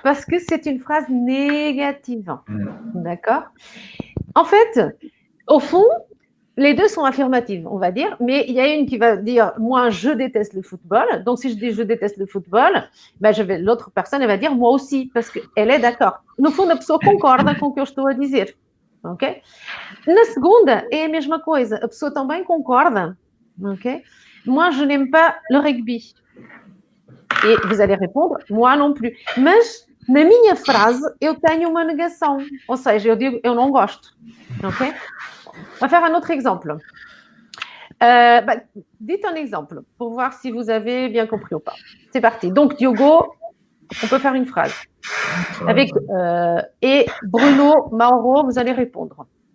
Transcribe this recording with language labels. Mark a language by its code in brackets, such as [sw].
[fr] Parce que c'est une phrase négative. D'accord? En fait, au fond, les deux sont affirmatives, on va dire, mais il y a une qui va dire moi je déteste le football. Donc si je dis je déteste le football, ben l'autre personne elle va dire moi aussi parce qu'elle est d'accord. [pt] No fundo a pessoa concorda com o que eu estou a dizer, ok? Na segunda é a mesma coisa, a pessoa também concorda, ok? [fr] Moi je n'aime pas le rugby. Et vous allez répondre moi non plus. [pt] Mas na minha frase eu tenho uma negação, ou seja, eu digo eu não gosto, ok? [fr] On va faire un autre exemple. Dites un exemple pour voir si vous avez bien compris ou pas. C'est parti. Donc, Diogo, on peut faire une phrase. Avec, et Bruno, Mauro, vous allez répondre.